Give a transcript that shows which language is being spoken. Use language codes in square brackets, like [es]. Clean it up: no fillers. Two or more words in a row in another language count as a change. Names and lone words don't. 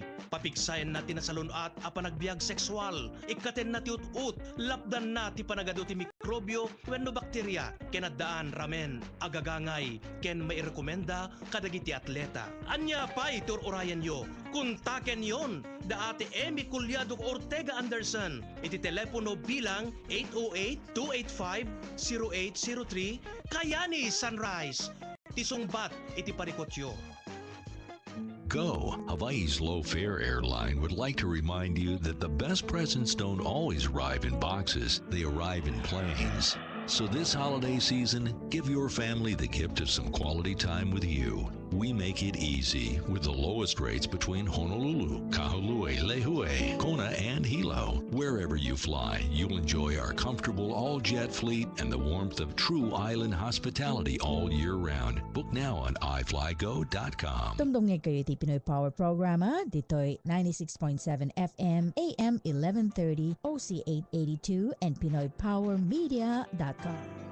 [ilo] Papigsayan na ti nasalunat a panagbiag sexual, ikaten na ti ut-ut, lapdan na ti panagado ti mikrobyo wenno bakterya, ken addaan ramen, agagangay, ken mairekomenda kadagiti atleta. Anya pay tururayan yo, kuntaken yon, da ate Emmy Culiado Ortega Anderson, iti telepono bilang 808-285-0803, Kayani Sunrise, tisungbat iti parikotyo. [en] Go, Hawaii's low-fare airline would like to remind you that the best presents don't always arrive in boxes, they arrive in planes. So this holiday season, give your family the gift of some quality time with you. We make it easy with the lowest rates between Honolulu, Kahului, Lehue, Kona, and Hilo. Wherever you fly, you'll enjoy our comfortable all-jet fleet and the warmth of true island hospitality all year round. Book now on iflygo.com. [ilo] Tumdungeg kayo iti Pinoy Power Programa, dito'y 96.7 FM, AM 1130, OC 882, and PinoyPowerMedia.com.